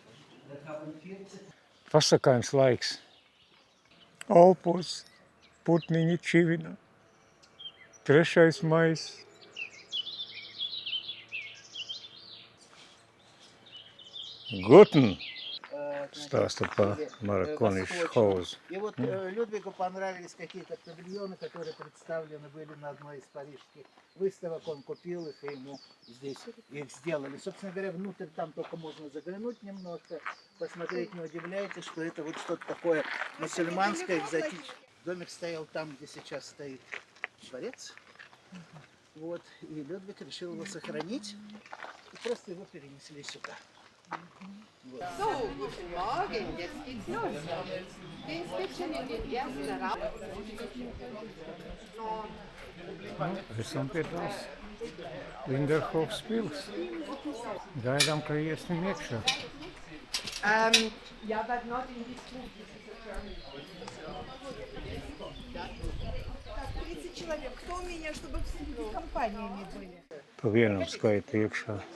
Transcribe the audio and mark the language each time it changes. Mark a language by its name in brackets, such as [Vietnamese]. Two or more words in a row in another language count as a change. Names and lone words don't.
[Latvian] Pasakains laiks. Alpos, putniņi čivina. 3. maijs. Guten! Stāsta par Маракониш Хаузу. [Russian] И вот Людвигу понравились какие-то павильоны, которые представлены были на одной из парижских выставок. Он купил их, и ему здесь их сделали. Собственно говоря, внутрь там только можно заглянуть немножко, посмотреть, не удивляйтесь, что это вот что-то такое мусульманское, экзотическое. Домик стоял там, где сейчас стоит дворец. Вот, и Людвиг решил его сохранить, и просто его перенесли сюда. [German] So, guten Morgen, jetzt geht's los. Geht's bitte in den ersten Raum. [Latvian] Esam pie tās Linderhofas pils. Gaidām, ka iesim iekšā. [German] Ja, [English] but not in this room. [Russian] 30 человек. Кто у меня, чтобы в компаниями были? [Latvian] Pa vienam skaita iekšā.